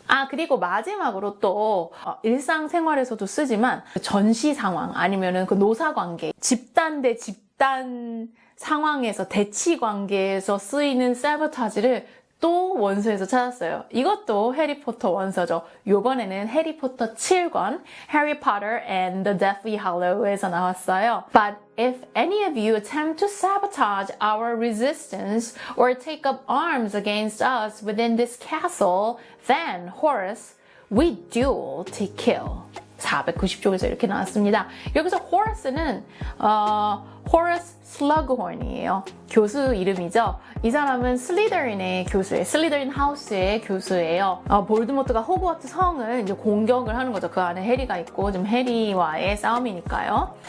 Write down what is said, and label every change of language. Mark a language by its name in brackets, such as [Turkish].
[Korean] 그리고 마지막으로 또 일상생활에서도 쓰지만 전시 상황 아니면은 그 노사관계, 집단 대 집단 상황에서 대치 관계에서 쓰이는 sabotage를 또 원서에서 찾았어요. 이것도 해리포터 원서죠. 요번에는 해리포터 7권 Harry Potter and the Deathly Hallows에서 나왔어요. [English] But if any of you attempt to sabotage our resistance or take up arms against us within this castle, then Horace, we duel to kill. [Korean] 490쪽에서 이렇게 나왔습니다. 여기서 Horace는 Horace Slughorn이에요. 교수 이름이죠. 이 사람은 슬리더린의 교수예요. 슬리더린 하우스의 교수예요. 볼드모트가 호그와트 성을 이제 공격을 하는 거죠. 그 안에 해리가 있고 지금 해리와의 싸움이니까요.